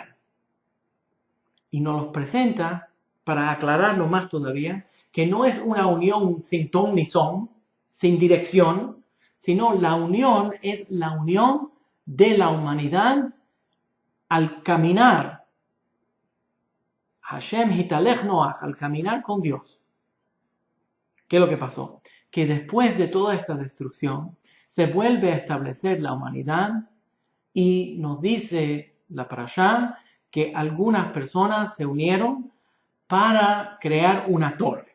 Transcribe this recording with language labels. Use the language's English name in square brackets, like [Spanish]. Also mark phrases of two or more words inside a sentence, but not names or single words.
[Spanish] Y nos los presenta para aclararnos más todavía, que no es una unión sin ton ni son, sin dirección, sino la unión es la unión de la humanidad al caminar. [Hebrew] השם התהלך נח, [Spanish] al caminar con Dios. ¿Qué es lo que pasó? Que después de toda esta destrucción, se vuelve a establecer la humanidad, y nos dice la parashá que algunas personas se unieron para crear una torre.